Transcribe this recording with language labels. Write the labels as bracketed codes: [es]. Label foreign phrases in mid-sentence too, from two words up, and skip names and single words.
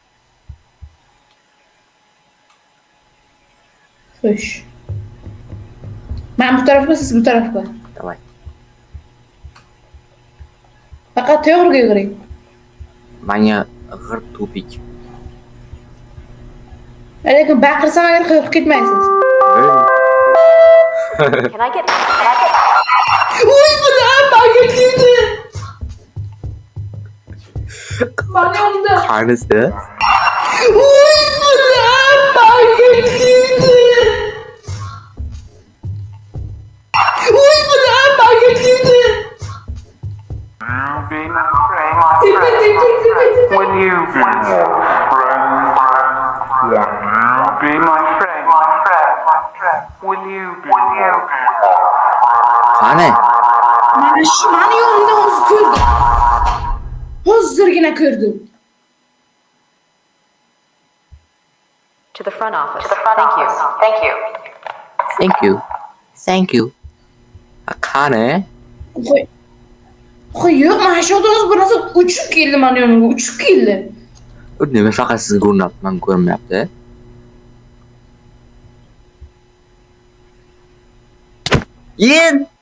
[uz] Xo'sh. Men bu tarafga, siz bu tarafga. Davay. Faqat to'g'riga yuguring. Menga g'ir to'pik. Lekin baqirsam agar qo'rqib ketmaysiz. [en] Can I get? [uz] Uy, bular menga keldi. Mana yonimda. Qanisi? Uy, bular menga keldi. [en] Be my friend. Will you be my friend? Be my friend. Will you be my friend? [uz] Qani? Mana yonimda hozir ko'rdim. Hozirgina ko'rdim. [en] To the front office. Thank you. Thank you. [uz] Qani? Qo'y yo'q, mana shu odam bir narsa uchib keldi meni yonimga, uchib keldi. Nima faqat siz ko'rinyapti, men ko'rinmayapti. Yen!